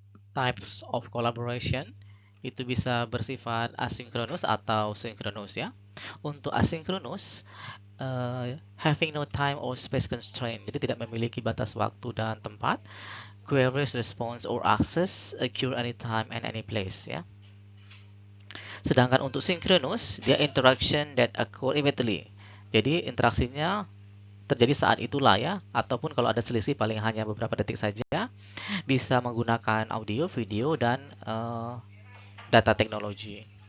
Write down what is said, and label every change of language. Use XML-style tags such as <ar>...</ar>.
<id>Types of collaboration itu bisa bersifat asinkronus atau sinkronus ya. Untuk asinkronus,</id> <en>having no time or space constraint,</en> <id>jadi tidak memiliki batas waktu dan tempat.</id> <en>Queries, response, or access occur anytime and any place ya.</en> <id>Sedangkan untuk sinkronus, dia</id> <en>interaction that occur immediately.</en> <id>Jadi interaksinya terjadi saat itulah ya, ataupun kalau ada selisih paling hanya beberapa detik saja. Bisa menggunakan audio, video, dan data teknologi.</id>